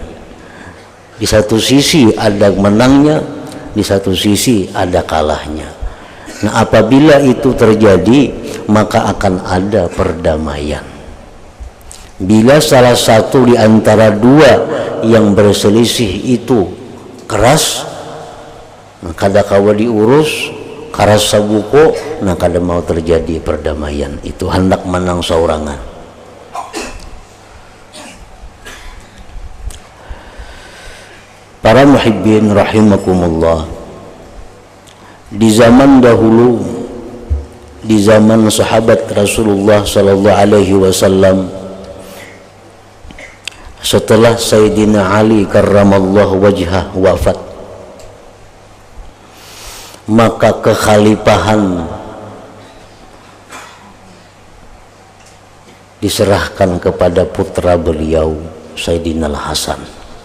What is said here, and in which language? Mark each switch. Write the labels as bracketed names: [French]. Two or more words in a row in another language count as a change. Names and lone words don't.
[Indonesian] Di satu sisi ada menangnya, di satu sisi ada kalahnya. Nah, apabila itu terjadi, maka akan ada perdamaian. Bila salah satu di antara dua yang berselisih itu keras, nah [Banjar] kada kawa diurus, karas sabuko, [Indonesian] nah kada mau terjadi perdamaian. Itu hendak menang saurangan. Para muhibbin rahimakumullah, di zaman dahulu, di zaman sahabat Rasulullah [Arabic] sallallahu alaihi wasallam, [Indonesian] setelah Sayyidina Ali [Arabic] karramallahu wajhah [Indonesian] wafat, maka kekhalifahan diserahkan kepada putra beliau Sayyidina Al-Hasan.